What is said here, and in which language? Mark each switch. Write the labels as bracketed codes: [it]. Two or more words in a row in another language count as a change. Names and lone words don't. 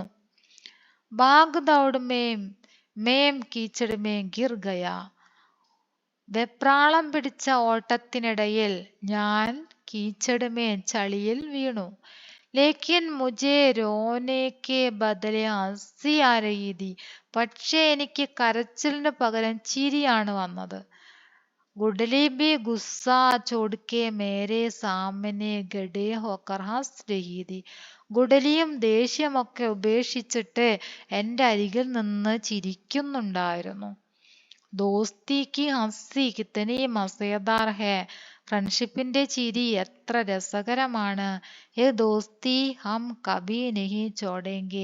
[hi] भाग दौड़ में कीचड़ में गिर गया, [ml] വെപ്രാളം പിടിച്ച ഓട്ടത്തിനിടയിൽ ഞാൻ [hi] कीचड़ में [ml] ചളിയിൽ വീണു. [hi] लेकिन मुझे रोने के बदले हंसी आ रही थी, [ml] പക്ഷേ എനിക്ക് കരച്ചിലിന് പകരം ചിരിയാണ് വന്നത്. [hi] गुडली भी गुस्सा छोड़ के मेरे सामने गड़े होकर हंस रही थी. [ml] ഗുഡലിയും ദേഷ്യമൊക്കെ ഉപേക്ഷിച്ചിട്ട് എൻ്റെ അരികിൽ നിന്ന് ചിരിക്കുന്നുണ്ടായിരുന്നു. [hi] दोस्ती की हंसी कितनी मज़ेदार है. [ml] ഫ്രണ്ട്ഷിപ്പിന്റെ ചിരി എത്ര രസകരമാണ്. [hi] ऐ दोस्ती हम कभी नहीं छोड़ेंगे.